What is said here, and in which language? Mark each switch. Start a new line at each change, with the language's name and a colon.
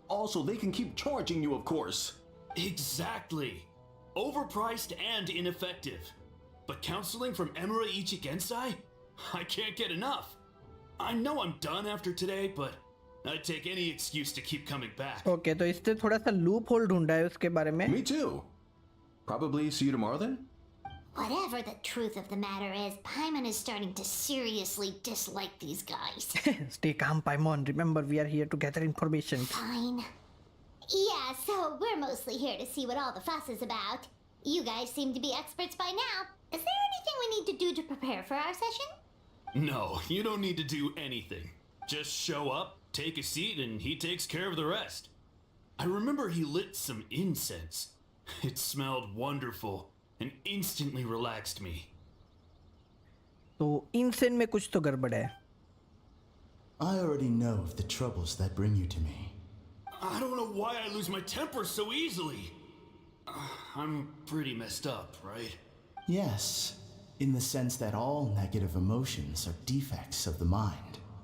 English: Also, they can keep charging you, of course. Exactly. Overpriced and ineffective. But counseling from Emura Ichigensai? I can't get enough. I know I'm done after today, but I'd take any excuse to keep coming back.
Hindi: Okay, तो इससे थोड़ा सा loop hole ढूंढा है उसके बारे में.
English: Me too. Probably see you tomorrow then? Whatever the truth of the matter is, Paimon is starting to seriously dislike these guys. Stay calm, Paimon. Remember, we are here to gather information. Fine. Yeah, so we're mostly here to see what all the fuss is about. You guys seem to be experts by now. Is there anything we need to do to prepare for our session? No, you don't need to do anything. Just show up, take a seat, and he takes care of the rest. I remember he lit some incense. It smelled wonderful and instantly relaxed me.
Hindi: तो insane में कुछ तो गड़बड़ है.
English: I already know of the troubles that bring you to me. I don't know why I lose my temper so easily. I'm pretty messed up, right? Yes, in the sense that all negative emotions are defects of the mind.